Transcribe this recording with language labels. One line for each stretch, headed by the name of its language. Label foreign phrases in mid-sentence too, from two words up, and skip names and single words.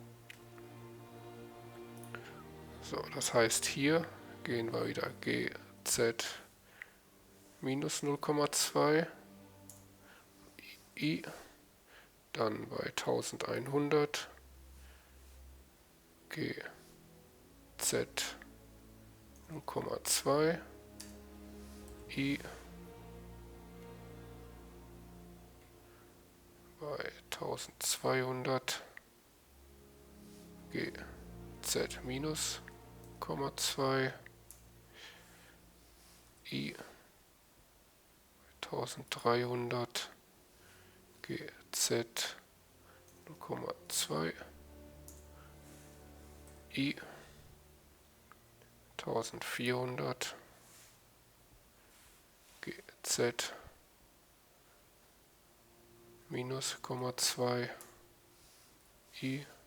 German: So, das heißt, hier gehen wir wieder GZ minus 0,2 I, dann bei 1100 GZ 0,2 I bei 1200 GZ minus 0,2 I 1300 GZ 0,2 I 1400 GZ minus 0,2 I